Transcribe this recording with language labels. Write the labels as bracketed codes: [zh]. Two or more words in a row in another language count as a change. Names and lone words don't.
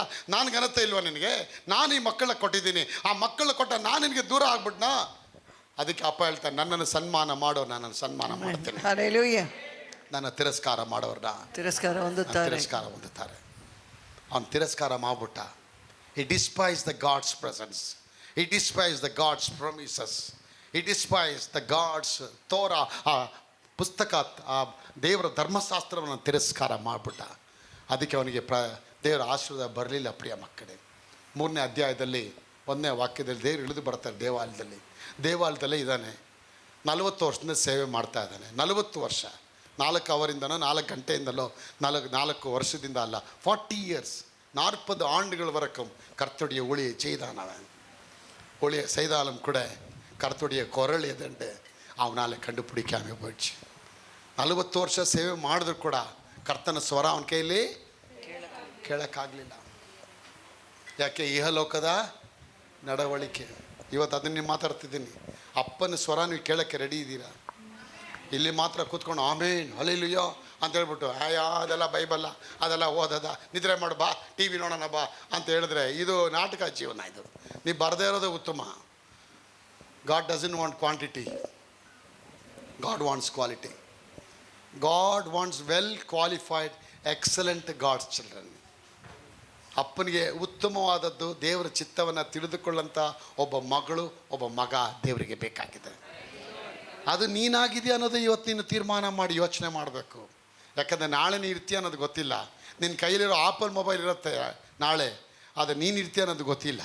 [kn] ನಾನು ಘನತೆ ಇಲ್ವಾ ನಿನಗೆ? ನಾನು ಈ ಮಕ್ಕಳ ಕೊಟ್ಟಿದ್ದೀನಿ, ಆ ಮಕ್ಕಳು ಕೊಟ್ಟ ನಾನು ನಿನಗೆ ದೂರ ಆಗ್ಬಿಟ್ನಾ? ಅದಕ್ಕೆ ಅಪ್ಪ ಹೇಳ್ತಾನೆ, ನನ್ನನ್ನು ಸನ್ಮಾನ ಮಾಡೋ, ನನ್ನನ್ನು ಸನ್ಮಾನ ಮಾಡ್ತೇನೆ. ನನ್ನ ತಿರಸ್ಕಾರ ಮಾಡೋರನ್ನ ತಿರಸ್ಕಾರ ಹೊಂದುತ್ತಾರೆ. ಅವನು ತಿರಸ್ಕಾರ ಮಾಡ್ಬಿಟ್ಟ. [en] He despised the God's presence. He despised the God's promises. He despised the God's Torah, [kn] ಆ ಪುಸ್ತಕ, ಆ ದೇವರ ಧರ್ಮಶಾಸ್ತ್ರವನ್ನು ತಿರಸ್ಕಾರ ಮಾಡಿಬಿಟ್ಟ. ಅದಕ್ಕೆ ಅವನಿಗೆ ದೇವರ ಆಶೀರ್ವಾದ ಬರಲಿಲ್ಲ. ಪ್ರಿಯ ಮಕ್ಕಳೇ, 3ನೇ ಅಧ್ಯಾಯದಲ್ಲಿ 1ನೇ ವಾಕ್ಯದಲ್ಲಿ ದೇವರು ಇಳಿದು ಬರ್ತಾರೆ. ದೇವಾಲಯದಲ್ಲೇ ಇದ್ದಾನೆ. 40 ವರ್ಷದಿಂದ ಸೇವೆ ಮಾಡ್ತಾ ಇದ್ದಾನೆ. 40 ವರ್ಷ, 4 ಅವರಿಂದನೋ 4 ಗಂಟೆಯಿಂದಲೋ 4 ವರ್ಷದಿಂದ ಅಲ್ಲ, 40 years, [ta] 40 ஆண்டுகள் வரைக்கும் கர்த்தருடைய ஊழியை செய்தான். அவன் ஊழியை செய்தாலும் கூட கர்த்தருடைய குரல் எதுண்டு அவனால் கண்டுபிடிக்காம போயிடுச்சு. [kn] 40 ವರ್ಷ ಸೇವೆ ಮಾಡಿದ್ರು ಕೂಡ ಕರ್ತನ ಸ್ವರ ಅವನ ಕೈಯಲ್ಲಿ ಕೇಳೋಕ್ಕಾಗಲಿಲ್ಲ. ಯಾಕೆ? ಇಹಲೋಕದ ನಡವಳಿಕೆ. ಇವತ್ತು ಅದನ್ನು ನೀವು ಮಾತಾಡ್ತಿದ್ದೀನಿ. ಅಪ್ಪನ ಸ್ವರ ನೀವು ಕೇಳೋಕ್ಕೆ ರೆಡಿ ಇದ್ದೀರಾ? ಇಲ್ಲಿ ಮಾತ್ರ ಕೂತ್ಕೊಂಡು ಆಮೇನ್ ಹಲ್ಲೆಲೂಯಾ ಅಂತ ಹೇಳ್ಬಿಟ್ಟು ಅದೆಲ್ಲ ಬೈಬಲ್ಲ, ಅದೆಲ್ಲ ಓದದ, ನಿದ್ರೆ ಮಾಡು ಬಾ, ಟಿ ವಿ ನೋಡೋಣ ಬಾ ಅಂತ ಹೇಳಿದ್ರೆ ಇದು ನಾಟಕ ಜೀವನ. ಇದು ನೀವು ಬರದೇ ಇರೋದು ಉತ್ತಮ. [en] God doesn't want quantity, God wants quality. God wants well qualified excellent God's children. [kn] ಅಪ್ಪನಿಗೆ ಉತ್ತಮವಾದದ್ದು ದೇವರ ಚಿತ್ತವನ್ನು ತಿಳಿದುಕೊಳ್ಳಂಥ ಒಬ್ಬ ಮಗಳು, ಒಬ್ಬ ಮಗ ದೇವರಿಗೆ ಬೇಕಾಗಿದೆ. ಅದು ನೀನಾಗಿದೆಯಾ ಅನ್ನೋದು ಇವತ್ತು ನೀನು ತೀರ್ಮಾನ ಮಾಡಿ ಯೋಚನೆ ಮಾಡಬೇಕು. ಯಾಕಂದರೆ ನಾಳೆ ನೀನು ಇರ್ತೀಯ ಅನ್ನೋದು ಗೊತ್ತಿಲ್ಲ. ನಿನ್ನ ಕೈಲಿರೋ ಆಪಲ್ ಮೊಬೈಲ್ ಇರುತ್ತೆ ನಾಳೆ, ಆದರೆ ನೀನು ಇರ್ತೀಯ ಅನ್ನೋದು ಗೊತ್ತಿಲ್ಲ.